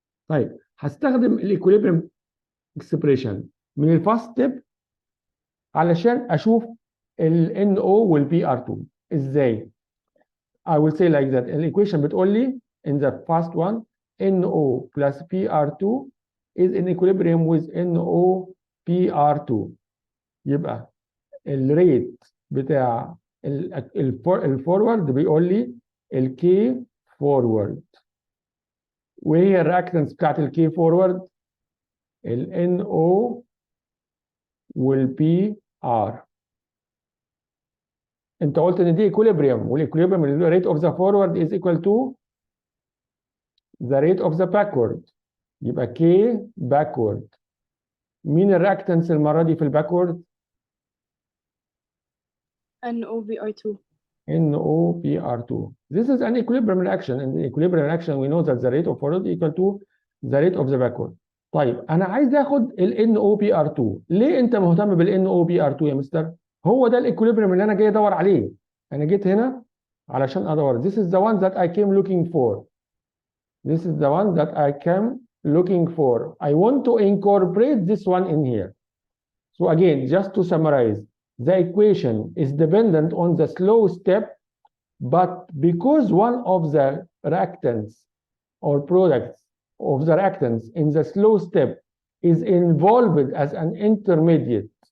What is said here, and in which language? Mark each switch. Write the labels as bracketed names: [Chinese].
[Arabic] طيب هستخدم الايكوليبريم اكسبريشن من الفاست ستيب علشان اشوف ال NO وال Br2 ازاي؟ [English] I will say like that. [Arabic] الايكويشن بتقول لي in the first one NO plus Br2 is in equilibrium with NO Br2. يبقى الريت بتاع الفورورد بيقول لي الكي فورورد. وهي الرياكتنس بتاعت الكي فورورد ال NO وال Br. انت قلت ان دي ايكوليبريم والايكوليبريم [English] الريت of the forward is equal to the rate of the backward. [Arabic] يبقى كي باكورد. مين الرياكتنس المره دي في الباكورد؟ [English] NOBr2. NOBr2. This is an equilibrium reaction. In the equilibrium reaction we know that the rate of forward equal to the rate of the backward. [Arabic] طيب انا عايز اخد ال NOBr2. ليه انت مهتم بال NOBr2 يا مستر؟ هو ده الايكوليبريم اللي انا جاي ادور عليه. انا جيت هنا علشان ادور. [English] This is the one that I came looking for. This is the one that I came looking for. I want to incorporate this one in here. So again, just to summarize, the equation is dependent on the slow step, but because one of the reactants or products of the reactants in the slow step is involved as an intermediate